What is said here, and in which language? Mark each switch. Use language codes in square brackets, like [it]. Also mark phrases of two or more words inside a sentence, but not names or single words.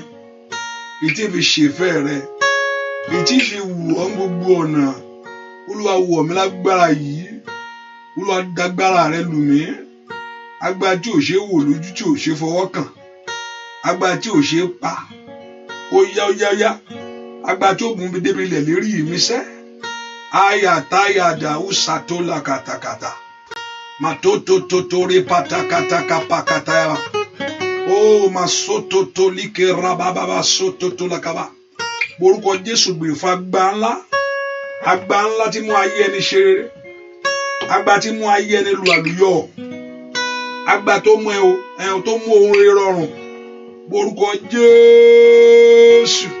[yo] Èyí tí fi ṣèfẹ́ rẹ. Èyí tí fi wù ọ́ gbogbo ọ̀nà. Olúwa wọ̀ mí lágbára yìí. Olúwa dágbára rẹ lù mí. Agbára tí ò ṣe wò lójú, tí ò ṣe fọwọ́ kàn. Agbára tí ò ṣe pa. Ó yá. Agbára tí ó mú mi débi ilẹ̀ lérí mi sẹ́. Ayatayada usatola katakata. Matotototori patakataka pakataya. Oh, masototo like rababa sototo lakaba. Borúkọ Jésù gbè fún agbára ńlá. Agbára ńlá tí mú ayé ẹni ṣe rere. Agbára tí mú ayé ẹni lu àlùyọ. Agbára tó mú tó mú ohun rere rọrùn. Borúkọ Jésù.